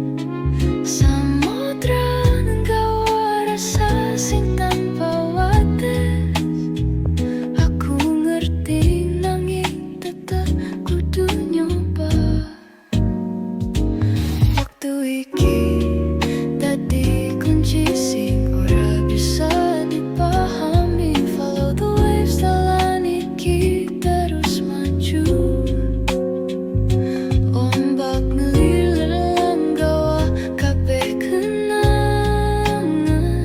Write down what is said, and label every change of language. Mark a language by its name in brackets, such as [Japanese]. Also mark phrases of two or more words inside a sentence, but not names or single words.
[Javanese] Samudra nggawa rasa sing tanpa wates. Aku ngerti nanging tetep kudu nyoba. Waktu iki dadi kunci sing ora bisa dipahami. [English] Follow the waves, [Javanese] dalan iki terus maju. Ombak ngelilir lan gawa kabeh kenangan.